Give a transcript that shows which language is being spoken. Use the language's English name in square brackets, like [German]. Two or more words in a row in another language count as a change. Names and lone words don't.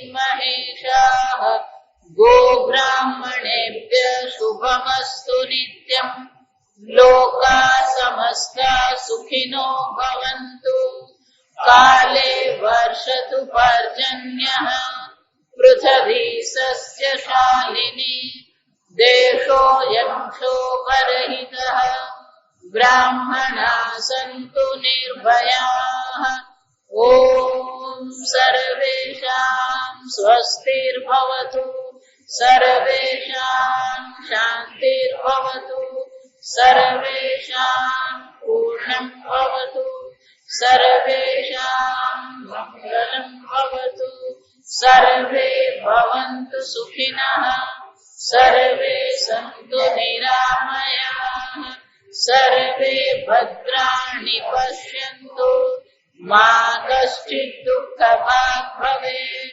[Sanskrit] મહેશાઃ ગોબ્રાહ્મણેભ્ય શુભમસ્તુ નિત્યં લોકા સમસ્તા સુખિનો ભવન્તુ કાલે વર્ષતુ પર્જન્યઃ પૃથ્વી સસ્યશાલિની દેશોऽયં શોભરહિતઃ બ્રાહ્મણા સन्तુ નિર્ભયાઃ ઓમ. સર્વેષાં સ્વસ્તિર્ભવતુ, સર્વેષાં શાન્તિર્ભવતુ, सर्वेषां पूर्णं भवतु, सर्वेषां मङ्गलं भवतु, सर्वे भवन्तु सुखिनः, सर्वे सन्तु निरामयाः, सर्वे भद्राणि पश्यन्तु, मा कश्चित् दुःखभाग् भवेत्।